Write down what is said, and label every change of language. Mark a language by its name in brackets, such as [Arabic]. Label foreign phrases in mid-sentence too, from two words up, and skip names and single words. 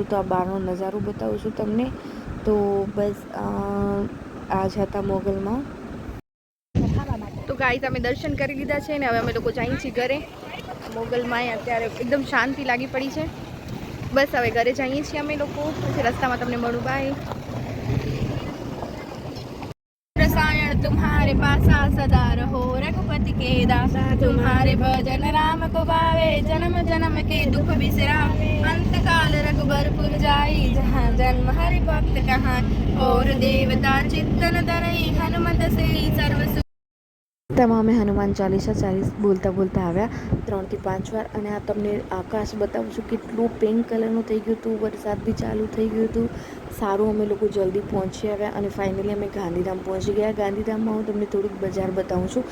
[Gujarati] તો આ બહારનો નજારો બતાવું છું તમને. તો બસ આ જ હતા મોગલમાં. તો ગાઈસ અમે દર્શન કરી લીધા છે ને હવે અમે લોકો જઈએ છીએ ઘરે. મોગલમાં અત્યારે એકદમ શાંતિ લાગી પડી છે. બસ હવે ઘરે જઈએ છીએ અમે લોકો, પછી રસ્તામાં તમને મળું. બાય. [Awadhi] रसायन तुम्हारे पासा सदा रहो, रघुपति के दासा तुम्हारे भजन राम को पावे, जन्म जन्म के दुख बिसरा, अंत काल रघुबरपुर जाई, जहाँ जन्म हरि भक्त कहाँ, और देवता चित्तन धरई, हनुमत से सर्व सुख. [Gujarati] અમે હનુમાન ચાલીસા બોલતા બોલતા આવ્યા 3 થી 5 વાર. અને આ તમને આકાશ બતાવું છું, કેટલું પિંક કલરનું થઈ ગયું હતું. વરસાદ બી ચાલુ થઈ ગયું હતું. સારું, અમે લોકો જલ્દી પહોંચી આવ્યા. અને ફાઇનલી અમે ગાંધીધામ પહોંચી ગયા. ગાંધીધામમાં હું તમને થોડુંક બજાર બતાવું છું.